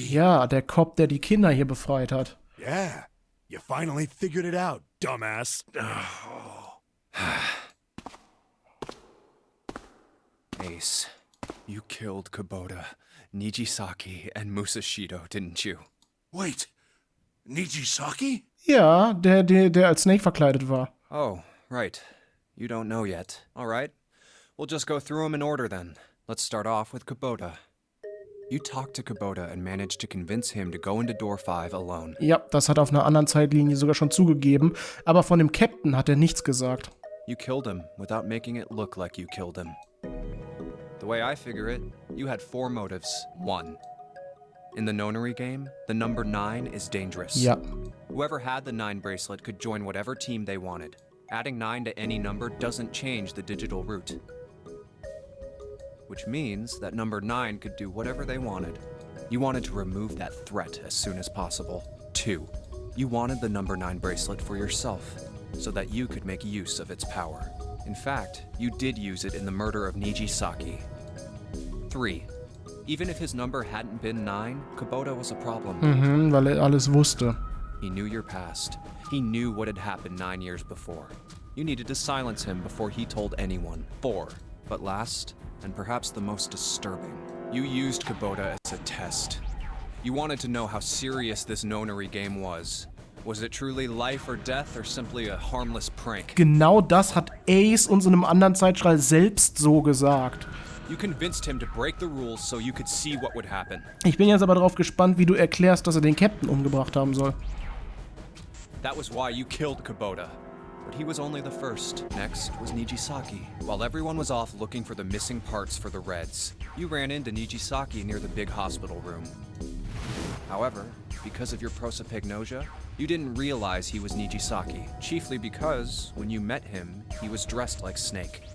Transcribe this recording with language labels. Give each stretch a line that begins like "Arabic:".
German: Ja, der Cop, der die Kinder hier befreit hat.
English: Yeah, you finally figured it out, dumbass. Ace, you killed Kubota, Nijisaki, and Musashido, didn't you? Wait, Nijisaki?
German: Ja, der als Snake verkleidet war.
English: Oh, right. You don't know yet. All right. We'll just go through them in order then. Let's start off with Kubota. You talked to Kubota and managed to convince him to go into door 5 alone.
German: Ja, das hat er auf einer anderen Zeitlinie sogar schon zugegeben. Aber von dem Captain hat er nichts gesagt.
English: You killed him without making it look like you killed him. The way I figure it, you had 4 motives. 1. In the nonary game, the number 9 is dangerous.
German: Ja.
English: Whoever had the 9 bracelet could join whatever team they wanted. Adding 9 to any number doesn't change the digital route. Which means that number 9 could do whatever they wanted. You wanted to remove that threat as soon as possible. 2. You wanted the number 9 bracelet for yourself, so that you could make use of its power. In fact, you did use it in the murder of Nijisaki. 3. Even if his number hadn't been 9, Kubota was a problem.
German: Weil er alles wusste.
English: He knew your past. He knew what had happened 9 years before. You needed to silence him before he told anyone. 4. But last, and perhaps the most disturbing, you used Kubota as a test. You wanted to know how serious this nonary game was. Was it truly life or death or simply a harmless prank?
German: Genau das hat Ace uns in einem anderen Zeitstrahl selbst so gesagt.
English: You convinced him to break the rules so you could see what would happen.
German: Ich bin jetzt aber darauf gespannt, wie du erklärst, dass er den Captain umgebracht haben soll.
English: That was why you killed Kubota. But he was only the first. Next was Nijisaki. While everyone was off looking for the missing parts for the Reds, you ran into Nijisaki near the big hospital room. However, because of your prosopagnosia, you didn't realize he was Nijisaki, chiefly because, when you met him, he was dressed like Snake.